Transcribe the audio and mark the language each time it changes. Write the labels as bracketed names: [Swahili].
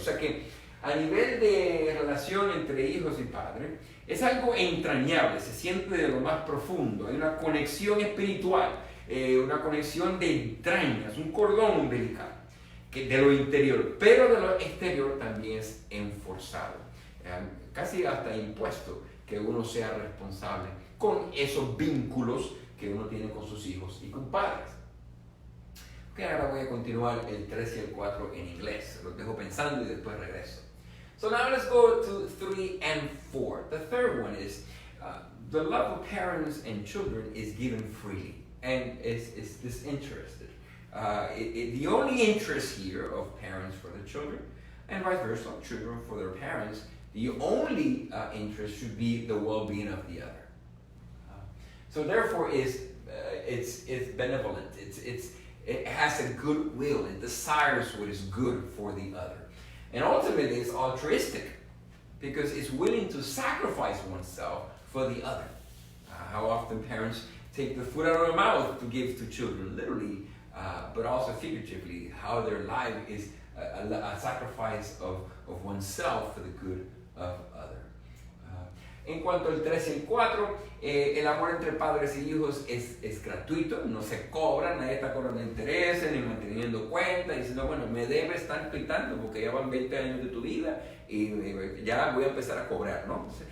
[Spanish] O sea que a nivel de relación entre hijos y padres, es algo entrañable, se siente de lo más profundo, hay una conexión espiritual, una conexión de entrañas, un cordón umbilical de lo interior, pero de lo exterior también es enforzado, casi hasta impuesto que uno sea responsable con esos vínculos que uno tiene con sus hijos y con padres. Ok, ahora voy a continuar el 3 y el 4 en inglés, los dejo pensando y después regreso. [English] So now let's go to 3 and 4. The third one is the love of parents and children is given freely and is disinterested. The only interest here of parents for the children and vice versa, children for their parents, the only interest should be the well-being of the other. So therefore it's benevolent, it has a good will, it desires what is good for the other. And ultimately, it's altruistic because it's willing to sacrifice oneself for the other. How often parents take the food out of their mouth to give to children, literally, but also figuratively, how their life is a sacrifice of oneself for the good of others. [Spanish] En cuanto al 3 y el 4, el amor entre padres y hijos es gratuito, no se cobra, nadie está cobrando intereses ni manteniendo cuentas, diciendo, bueno, me debes tanto y tanto porque ya van 20 años de tu vida y ya voy a empezar a cobrar, ¿no?